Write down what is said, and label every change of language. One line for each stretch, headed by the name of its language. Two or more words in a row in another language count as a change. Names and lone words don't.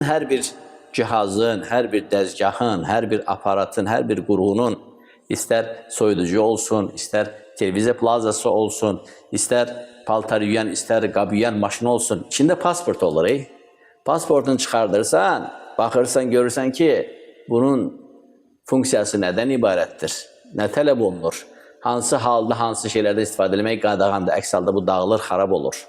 Azerbaijani: Her bir cihazın, her bir dəzgahın, her bir aparatın, her bir qurğunun, ister soyuducu olsun, ister televiziya plazası olsun, ister paltar yuyan, ister qab yuyan maşın olsun, içinde pasport olur. Pasportunu çıxardırsan, baxırsan, görürsən ki, bunun funksiyası nədən ibarətdir? Nə tələb olunur? Hansı halda, hansı şeylərdə istifadə etmək qadağandır? Əks halda bu dağılır, xarab olur.